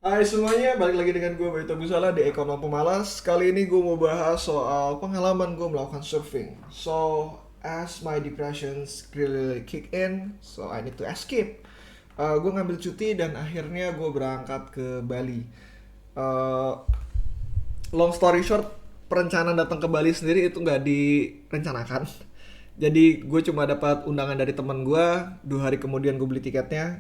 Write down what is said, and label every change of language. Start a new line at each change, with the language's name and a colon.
Indonesian: Hai semuanya, balik lagi dengan gue Baito Busala di Ekonom Pemalas. Kali ini gue mau bahas soal pengalaman gue melakukan surfing.
English: So, as my depressions really kick in, so I need to escape.
Indonesian: Gue ngambil cuti dan akhirnya gue berangkat ke Bali. Uh,
English: Long story short,
Indonesian: perencanaan datang ke Bali sendiri itu nggak direncanakan. Jadi gue cuma dapat undangan dari teman gue. 2 hari kemudian gue beli tiketnya.